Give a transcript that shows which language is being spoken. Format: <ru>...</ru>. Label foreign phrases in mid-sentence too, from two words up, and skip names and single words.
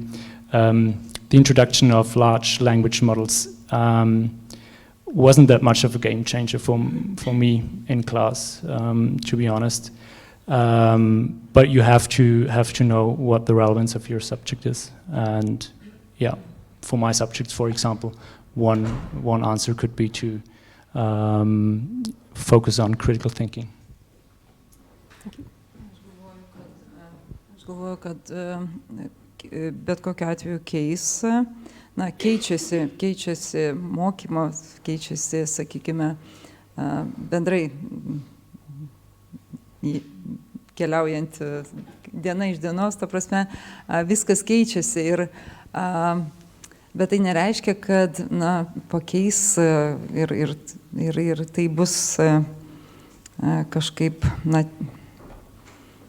<en>The introduction of large language models wasn't that much of a game changer for me in class, to be honest. But you have to know what the relevance of your subject is, and yeah, for my subjects, for example, one answer could be to focus on critical thinking.</en> <lt>Aš galvoju, kad bet kokiu atveju keičiasi mokymas, keičiasi, sakykime, bendrai keliaujant diena iš dienos, ta prasme, viskas keičiasi bet tai nereiškia, kad pakeis ir tai bus kažkaip</lt>